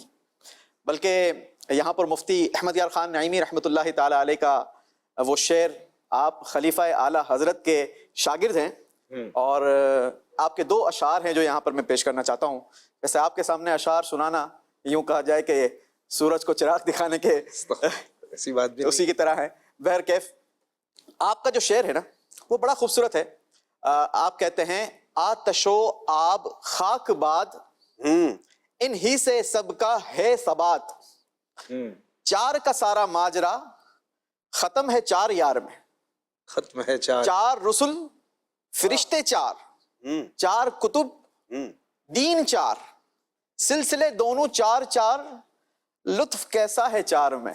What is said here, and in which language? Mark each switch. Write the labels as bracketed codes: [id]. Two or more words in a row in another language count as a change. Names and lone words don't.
[ur] بلکہ یہاں پر مفتی احمد یار خان نعیمی رحمۃ اللہ تعالی علیہ کا وہ شعر، آپ خلیفہ اعلیٰ حضرت کے شاگرد ہیں، اور آپ کے 2 اشعار ہیں جو یہاں پر میں پیش کرنا چاہتا ہوں۔ ویسے آپ کے سامنے اشعار سنانا یوں کہا جائے کہ سورج کو چراغ دکھانے کے ایسی بات بھی اسی کی طرح ہے۔ بہرکیف آپ کا جو شعر ہے نا وہ بڑا خوبصورت ہے۔ آپ کہتے ہیں آتش و آب خاک باد، انہی سے سب کا ہے ثبات، 4 کا سارا ماجرا ختم ہے 4 یار میں، ختم ہے 4 رسل، فرشتے 4، 4 کتب، دین 4، سلسلے دونوں 4 4، لطف کیسا ہے 4 میں۔